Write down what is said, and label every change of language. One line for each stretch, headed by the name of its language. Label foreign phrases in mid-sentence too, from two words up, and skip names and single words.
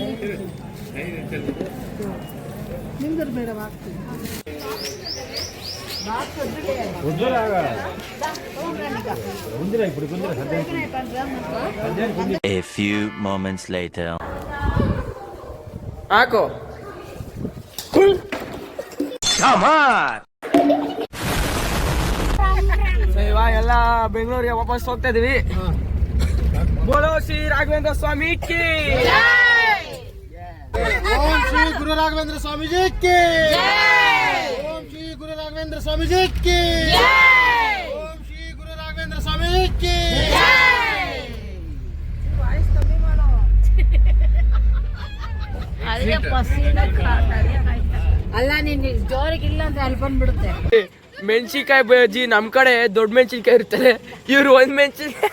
Kannada: ನಿಮ್ದು ಬೇಡವಾ?
English: A few moments later.
Kannada: ಹಾಕು ಇವಾಗ ಎಲ್ಲ ಬೆಂಗಳೂರಿಗೆ ವಾಪಸ್ ಹೋಗ್ತಾ ಇದೀವಿ.
Hindi: बोलो श्री राघवेंद्र स्वामी की ओम श्री गुरु राघवेंद्र स्वामी जी की ओम श्री गुरु राघवेंद्र स्वामी जी की ओम श्री गुरु राघवेंद्र स्वामी जी की
Kannada: ಅಲ್ಲ ನೀನ್ ಜೋರಿಗಿಲ್ಲ ಅಂದ್ರೆ ಅಲ್ಲಿ ಬಂದ್ಬಿಡುತ್ತೆ. ಮೆಣಸಿನ್ಕಾಯಿ ಬಜ್ಜಿ ನಮ್ ಕಡೆ ದೊಡ್ಡ ಮೆಣಸಿನ್ಕಾಯಿ ಇರ್ತದೆ, ಇವ್ರು ಒಂದ್ ಮೆಣಸಿನ್ಕಾಯಿ